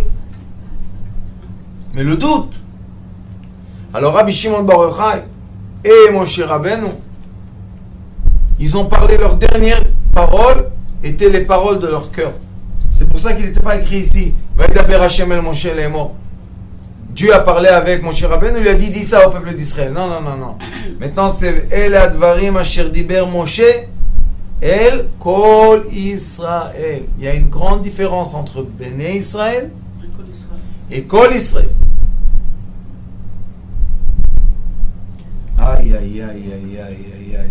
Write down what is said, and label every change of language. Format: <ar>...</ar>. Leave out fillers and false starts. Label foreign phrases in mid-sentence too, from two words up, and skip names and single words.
<fr>Mais le doute. Alors Rabbi Shimon Bar Yochai et Moshe Rabbeinu, ils ont parlé, leurs dernières paroles étaient les paroles de leur cœur. C'est pour ça qu'il n'était pas écrit ici.</fr> <he>וידבר השם אל משה לאמר.</he> <fr>Dieu a parlé avec Moshe Rabbeinu, il lui a dit, dis ça au peuple d'Israël. Non, non, non, non. Maintenant, c'est</fr> <he>אלה הדברים אשר דיבר משה, אל כל ישראל.</he> <fr>Il y a une grande différence entre Béné Israël et Kol Israël. Aïe, aïe, aïe, aïe, aïe, aïe, aïe.</fr>